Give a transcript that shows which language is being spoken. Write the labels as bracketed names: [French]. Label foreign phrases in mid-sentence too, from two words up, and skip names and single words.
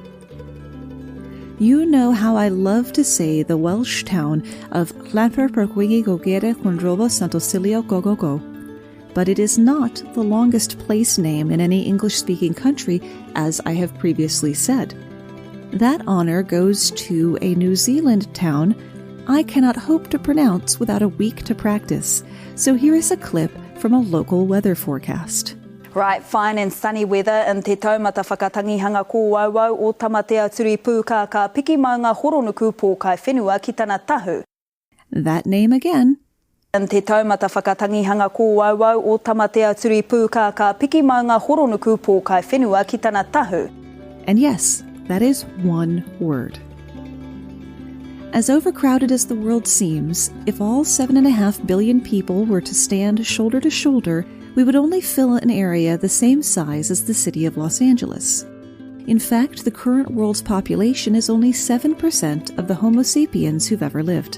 [English] You know how I love to say the Welsh town of Llanfairpwllgwyngy Gogere Chwndrobo Sant'Ocilio Go Go Go, but it is not the longest place name in any English-speaking country, as I have previously said. That honor goes to a New Zealand town I cannot hope to pronounce without a week to practice, so here is a clip from a local weather forecast. Right, fine and sunny weather in te taumata whakatangihanga ko wauwau o tamatea turi pūka ka piki maunga horonuku pō kai whenua ki tana tahu. That name again. In te taumata whakatangihanga ko wauwau o tamatea turi pūka ka piki maunga horonuku pō kai whenua ki tana tahu. And yes, that is one word. As overcrowded as the world seems, if all 7.5 billion people were to stand shoulder to shoulder, we would only fill an area the same size as the city of Los Angeles. In fact, the current world's population is only 7% of the Homo sapiens who've ever lived.